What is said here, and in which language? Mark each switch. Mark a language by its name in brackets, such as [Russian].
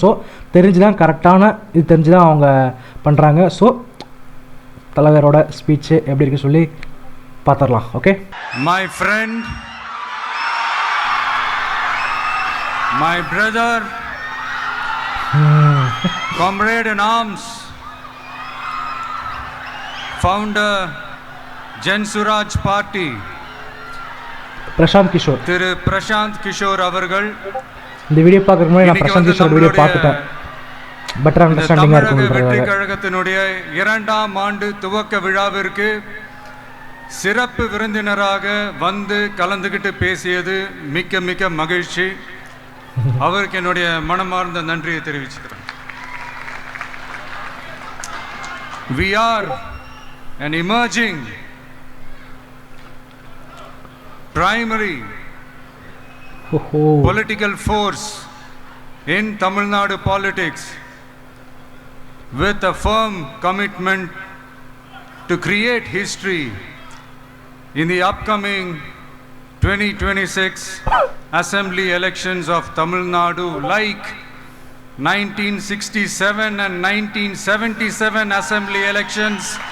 [Tamil] So தெரிஞ்சு தான் இது தெரிஞ்சு தான் அவங்க பண்ணுறாங்க. ஸோ தலைவரோட ஸ்பீச்சு எப்படி இருக்கு சொல்லி பார்த்துடலாம். Okay, [English] my friend, my brother, comrade in arms, founder Jan Suraj Party, [Tamil] Prashanth Kishore, திரு பிரசாந்த் கிஷோர் அவர்கள் இந்த வீடியோ பார்க்கறதுக்கு முன்னாடி நான் பிரசாந்த் கிஷோர் வீடியோ பார்த்துட்டேன். பெட்டர் அண்டர்ஸ்டாண்டிங்காக இருக்கும். வெற்றி கழகத்தினுடைய 2ஆம் ஆண்டு துவக்க விழாவிற்கு சிறப்பு விருந்தினராக வந்து கலந்துக்கிட்டு பேசியது மிக்க மிக்க மகிழ்ச்சி. அவருக்கு என்னுடைய மனமார்ந்த நன்றியை தெரிவிச்சுக்கிறேன். [English] We are an emerging primary political force in Tamil Nadu politics with a firm commitment to create history in the upcoming 2026 assembly elections of Tamil Nadu, like 1967 and 1977 assembly elections